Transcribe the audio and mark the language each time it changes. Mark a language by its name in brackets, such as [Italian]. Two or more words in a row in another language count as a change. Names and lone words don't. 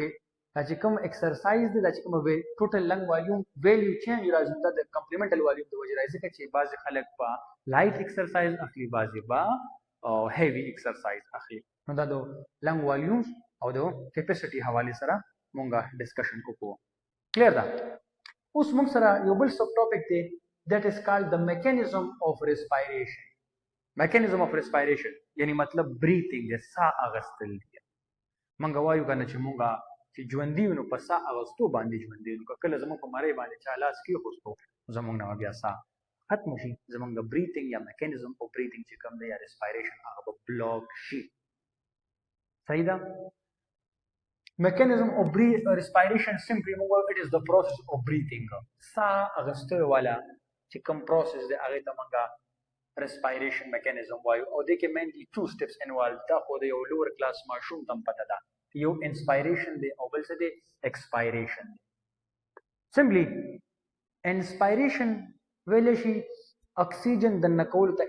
[Pashto] دا چې کوم ایکسرسایز دی دا چې کوم [English] total lung volume value change [Pashto] راځي دا د [English] complemental volume [Pashto] د وجه راځي چې بعض خلک په [English] light exercise [Pashto] اخلي بعضی با او [English] heavy exercise [Pashto] اخلي نو دا د [English] lung volume [Pashto] او د کیپیسټی حواله سره مونږه ډسکشن وکړو کلیر ده اوس موږ سره یو بل [English] sub topic [Pashto] دی [English] that is called the mechanism of [Pashto] respiration یعنی مطلب breathing د ساه اغستل دی مونږ وایو کنه چې مونږه چې ژوندۍ نو په ساه اغستو باندې ژوندۍ نو کله زموږ په مړی باندې چا لاس کې خوستو زموږ نه بیا ساه ختم شي زموږ د بریثینګ یا [English] mechanism of breathing [Pashto] چې کوم دی یا ریسپایریشن هغه به بلاک شي صحیح ده [English] mechanism of respiration simply it is the process of [Pashto] breathing ساه اغستو والا چې کوم پروسس دی هغه ته مونږه [English] respiration mechanism [Pashto] وایو او دې کې [English] mainly 2 steps involve [Pashto] دا خو د یو [English] lower class [Pashto] ماشوم ته پته ده یو انسپایریشن دی او بل څه دی ایکسپایریشن دی [English] simply inspiration [Pashto] ویل شي اکسیجن د نکول ته